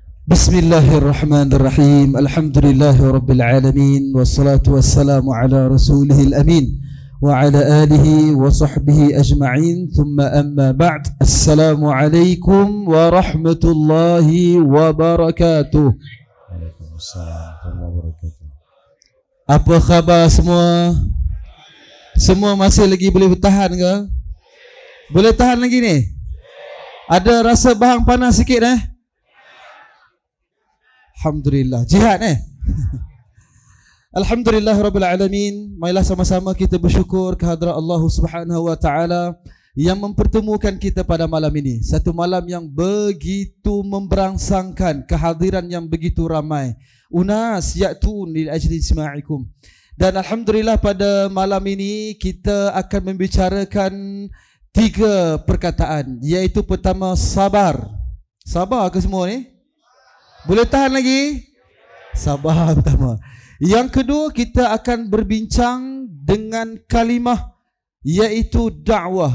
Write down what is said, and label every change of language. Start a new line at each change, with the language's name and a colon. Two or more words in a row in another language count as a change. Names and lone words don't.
Arabic: بسم الله الرحمن الرحيم. الحمد لله رب العالمين والصلاة والسلام على رسوله الأمين وعلى آله وصحبه أجمعين. ثم أما بعد. السلام عليكم ورحمة الله وبركاته. وعليكم السلام ورحمة الله وبركاته.
Malay: Apa khabar semua? Semua masih lagi boleh bertahan ke? Boleh tahan lagi ni? Ada rasa bahang panas sikit Alhamdulillah.
Arabic: جهاد الحمد لله رب العالمين.
Malay: Marilah sama-sama kita bersyukur kehadrat
Arabic: الله سبحانه وتعالى
Malay: yang mempertemukan kita pada malam ini. Satu malam yang begitu memberangsangkan, kehadiran yang begitu ramai.
Arabic: أناس يأتون لأجل إسماعكم.
Malay: Dan Alhamdulillah pada malam ini kita akan membicarakan 3 perkataan, iaitu pertama sabar. Sabar ke semua ni? Boleh tahan lagi? Sabar pertama. Yang kedua, kita akan berbincang dengan kalimah, iaitu dakwah.